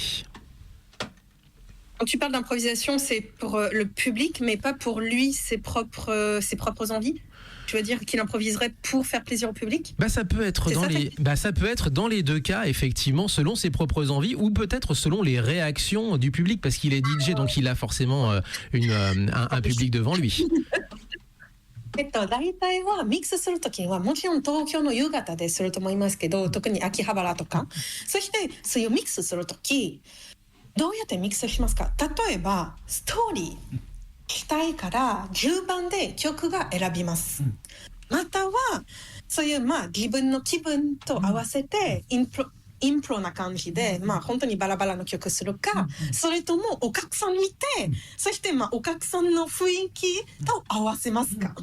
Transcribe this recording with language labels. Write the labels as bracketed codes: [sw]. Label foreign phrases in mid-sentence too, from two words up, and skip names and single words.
[fr] Quand tu parles d'improvisation, c'est pour le public, mais pas pour lui, ses propres envies. Tu veux dire qu'il improviserait pour faire plaisir au public? Ça peut être ça peut être dans les deux cas, effectivement, selon ses propres envies, ou peut-être selon les réactions du public, parce qu'il est DJ, donc il a forcément un public devant lui. [ja] 大体はミックスするときにはもちろん東京の夕方ですると思いますけど、特に秋葉原とか、そしてそういうミックスするときどうやってミックスしますか？例えばストーリーしたいから順番で曲が選びます、またはそういう自分の気分と合わせてインプロな感じで、本当にバラバラの曲するか、それともお客さん見て、そしてお客さんの雰囲気と合わせますか？